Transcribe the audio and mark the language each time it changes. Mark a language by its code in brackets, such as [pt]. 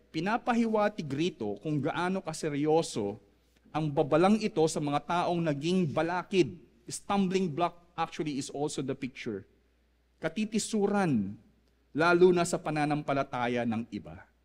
[tl] Pinapahiwatig rito kung gaano kaseryoso ang babalang ito sa mga taong naging balakid. [en] Stumbling block actually is also the picture. [tl] Katitisuran, lalo na sa pananampalataya ng iba.